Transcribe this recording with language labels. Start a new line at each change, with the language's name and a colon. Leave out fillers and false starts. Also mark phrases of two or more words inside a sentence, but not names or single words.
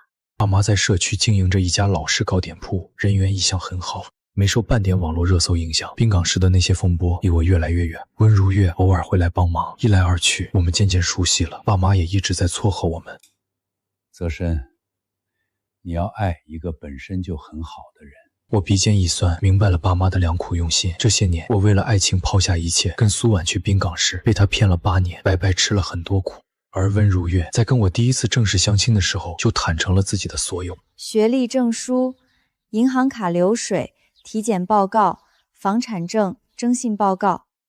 Chinese: 爸媽在社區經營着一家老式糕點鋪，人緣一向很好，沒受半點網絡熱搜影響。濱港市的那些風波離我越來越遠，温如月偶爾會來幫忙，一來二去，我們漸漸熟悉了。爸媽也一直在撮合我們。澤深，你要愛一個本身就很好的人。我鼻尖一酸，明白了爸媽的良苦用心。這些年，我為了愛情拋下一切，跟蘇婉去濱港市，被他騙了8年，白白吃了很多苦。而温如月在跟我第一次正式相親的時候，就坦誠了自己的所有： 學歷證書、銀行卡流水、體檢報告、房產證、 征信报告。